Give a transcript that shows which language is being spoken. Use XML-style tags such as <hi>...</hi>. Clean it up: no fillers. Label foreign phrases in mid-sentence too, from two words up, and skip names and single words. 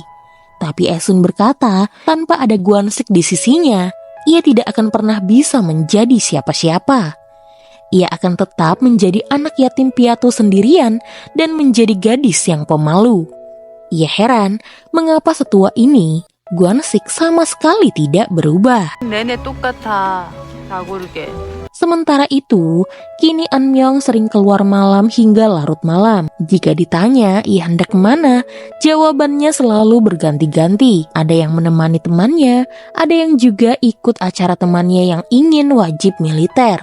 <id>Tapi Esun berkata, tanpa ada Guansik di sisinya, ia tidak akan pernah bisa menjadi siapa-siapa. Ia akan tetap menjadi anak yatim piatu sendirian dan menjadi gadis yang pemalu. Ia heran mengapa setua ini Guansik sama sekali tidak berubah.</id> <ko>내내 똑같아. 다 고르게.</ko> <id>Sementara itu, kini Anmyong sering keluar malam hingga larut malam. Jika ditanya ia hendak kemana, jawabannya selalu berganti-ganti. Ada yang menemani temannya, ada yang juga ikut acara temannya yang ingin wajib militer.</id>